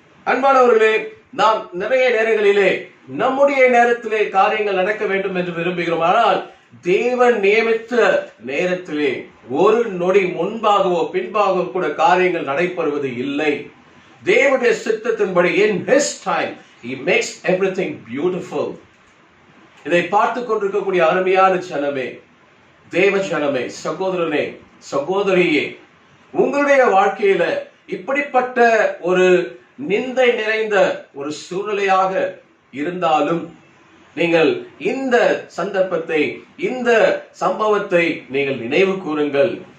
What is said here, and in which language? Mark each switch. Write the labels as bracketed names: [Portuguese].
[Tamil] அன்பானவர்களே, நாம் நிறைய நேரங்களிலே நம்முடைய நேரத்திலே காரியங்கள் நடக்க வேண்டும் என்று விரும்புகிறோம். ஆனால் தேவன் நியமித்த நேரத்திலே ஒரு நொடி முன்பாகவோ பின்பாகவோ கூட காரியங்கள் நடைபெறுவது இல்லை. தேவனுடைய சித்தத்தின்படி [English] in his time he makes everything beautiful. [Tamil] இதை பார்த்து கொண்டிருக்கக்கூடிய அருமையான ஜனமே, தேவ ஜனமே, சகோதரனே, சகோதரியே, உங்களுடைய வாழ்க்கையில இப்படிப்பட்ட ஒரு நிந்தை நிறைந்த ஒரு சூழ்நிலையாக இருந்தாலும் நீங்கள் இந்த சந்தர்ப்பத்தை, இந்த சம்பவத்தை நீங்கள் நினைவு கூறுங்கள்.